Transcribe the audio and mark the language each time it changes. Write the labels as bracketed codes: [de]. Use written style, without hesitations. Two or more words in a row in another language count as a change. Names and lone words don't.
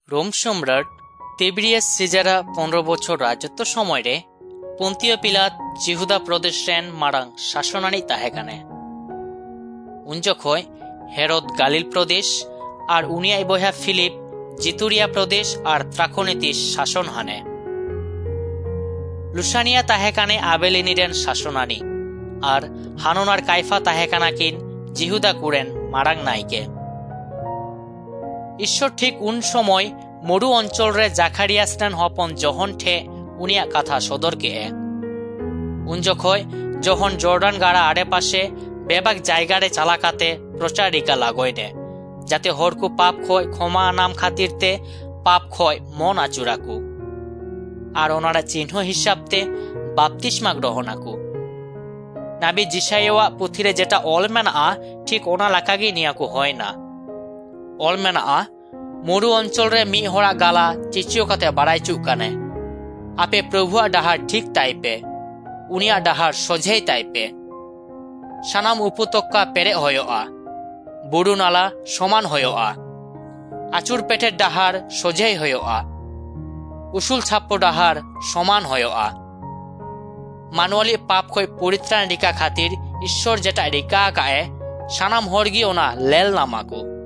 [sat] रोम सम्राट तिबिरियास सीजारा 15 बछर राजत्व समय रे पन्तियो पिलात जिहुदा प्रदेश रेन मारांग शासनानी ताहेकाने उन जखय हेरोद गालिल प्रदेश और उनियाई बया फिलिप जितुरिया प्रदेश और त्राखोनीति शासन हाने लुसानिया ताहेकाने आबेलिनी रेन शासनानी और हानोनार काइफा ताहेकानाकिन जिहुदा कुरेन मारांग नाइके ईश्वर ठीक उन समय मरु अंचल रे जाकारियास रेन हपन जहन ठे उनिया कथा सदर के उन जखय जहन जर्डान गाड़ा आड़े पाशे बेबाक जायगा रे चालाकाते प्रचारिका लागोयने जाते हर को पाप खय क्षमा नाम खातिर ते पाप खय मन आचुराकू और ओनारा चिन्ह हिसाबते बाप्तिस्मा ग्रहणाकू नाबी जिसाइया पुथिरे जेटा ऑल मेना ठीक ओना लाकागे नियाकू होय ना ऑल मेना मरु अंचल रे मी होड़ा गाला चिचियो काते बाड़ाय चुक काने आपे प्रभुआ डाहार ठीक ताइपे उनिया डाहार सोझे ताइपे सानाम उपत्यका पेरे होयोआ बुरु नाला समान होयोआ आचुर पेटेर डाहार सोझे होयोआ उसूल छाप्पो डाहार समान होयोआ मानवाली पाप खय परित्राण रिका खातिर ईश्वर जेटा रिका काए सानाम हरगी ओना लेल नामाकू